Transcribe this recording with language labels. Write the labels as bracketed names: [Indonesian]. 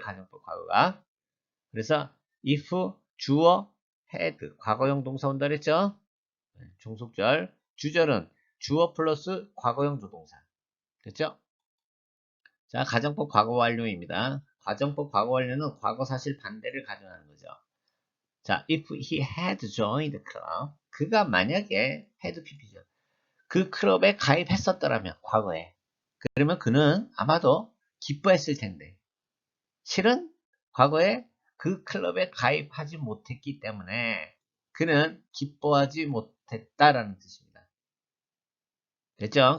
[Korean] 가정법 과거가. 그래서 if 주어 had 과거형 동사 온다 그랬죠? 종속절. 주절은 주어 플러스 과거형 조동사. 됐죠? 자, 가정법 과거 완료입니다. 가정법 과거 완료는 과거 사실 반대를 가정하는 거죠. [English] 자, if he had joined the club. [Korean] 그가 만약에 had pp죠. 그 클럽에 가입했었더라면 과거에. 그러면 그는 아마도 기뻐했을 텐데 실은 과거에 그 클럽에 가입하지 못했기 때문에 그는 기뻐하지 못했다라는 뜻입니다. 됐죠?